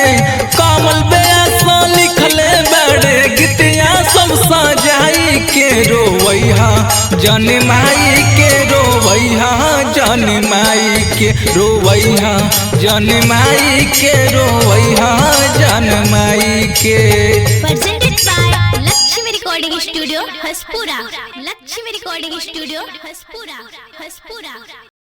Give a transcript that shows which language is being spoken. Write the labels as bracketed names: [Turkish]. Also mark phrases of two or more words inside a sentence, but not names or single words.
[Bhojpuri] कमल बेसा लिखले बड़े गीतिया सब सजाई के। रोवैया जन माई के, रोवैया जन माई के, रोवैया जन माई के, रोवैया जन माई के। [English] Presented by Lakshmi Recording Studio, Haspura. Lakshmi Recording Studio, Haspura.